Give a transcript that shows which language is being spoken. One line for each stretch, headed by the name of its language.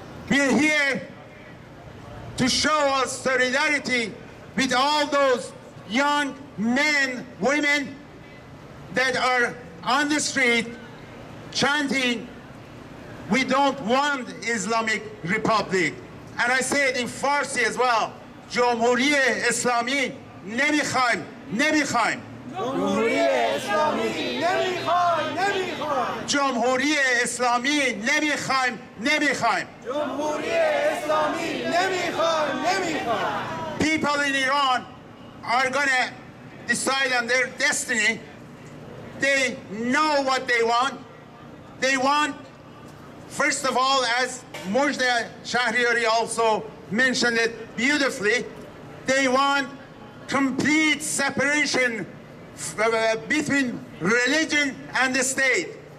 English: We are here to show our solidarity with all those young men, women that are on the street chanting, "We don't want Islamic Republic." And I say it in Farsi as well.
Persian: جمهوری اسلامی نمیخوایم. جمهوری اسلامی نمیخوایم. جمهوری اسلامی نمیخوایم. جمهوری اسلامی نمیخوایم.
English: People in Iran are gonna decide on their destiny. They know what they want. They want, first of all, as Mujda Shahriari also mentioned it beautifully, they want complete separation between religion and the state.